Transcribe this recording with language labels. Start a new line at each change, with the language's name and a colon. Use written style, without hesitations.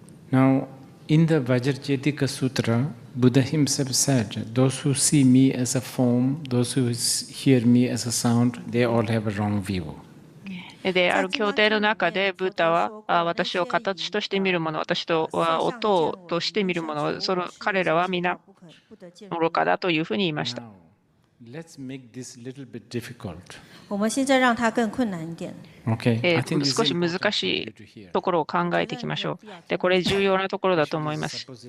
English: Now, in the Vajrayetika Sutra, Buddha himself said, those who see me as a form, those who hear me as a sound, they all have a wrong view.
Japanese: で、ある経典の中で、ブッダは私を形として見る者、私とは音として見る者、彼らは皆愚かだというふうに言いました。
English: Let's make this a little bit difficult.
Chinese: 我们现在让它更困难一点。
Japanese: 少し難しいところを考えていきましょう。で、これ重要なところだと思います。